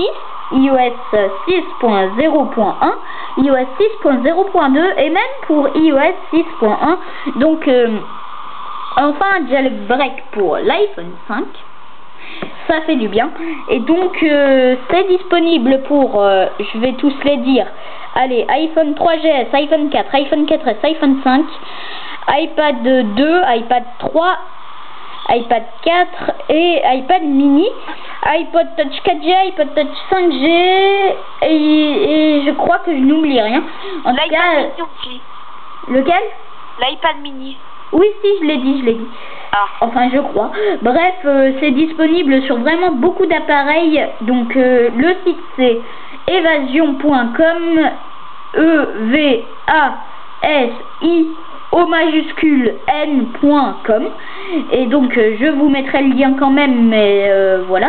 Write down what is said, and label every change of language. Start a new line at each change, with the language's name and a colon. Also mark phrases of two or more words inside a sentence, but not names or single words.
French: iOS 6.0.1, iOS 6.0.2 et même pour iOS 6.1. Donc enfin un jailbreak pour l'iPhone 5, ça fait du bien. Et donc c'est disponible pour, je vais tous les dire, allez, iPhone 3GS, iPhone 4, iPhone 4S, iPhone 5, iPad 2, iPad 3, iPad 4 et iPad mini, iPod Touch 4G, iPod Touch 5G et je crois que je n'oublie rien. En tout cas, aussi. Lequel? L'iPad mini. Oui, si, je l'ai dit. Ah. Enfin, je crois. Bref, c'est disponible sur vraiment beaucoup d'appareils. Donc, le site c'est evasion.com, E-V-A-S-I au majuscule n.com, et donc je vous mettrai le lien quand même, mais voilà.